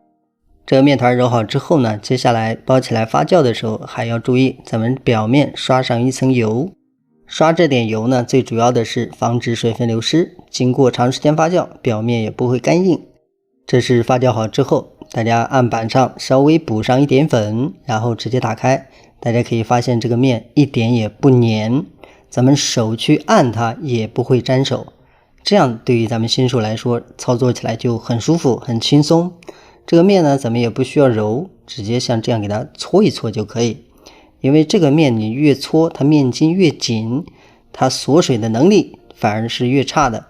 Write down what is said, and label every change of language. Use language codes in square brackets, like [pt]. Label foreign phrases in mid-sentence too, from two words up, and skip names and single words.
[zh] 這個面團揉好之後呢，接下來包起來發酵的時候還要注意，咱們表面刷上一層油。刷這點油呢，最主要的是防止水分流失，經過長時間發酵，表面也不會乾硬。這是發酵好之後，大家案板上稍微補上一點粉，然後直接打開。大家可以發現這個面一點也不粘，咱們手去按它也不會粘手。這樣對於咱們新手來說，操作起来就很舒服很輕鬆。這個面呢，咱們也不需要揉，直接像這樣給它搓一搓就可以。因為這個面你越搓，它面筋越緊，它锁水的能力反而是越差的。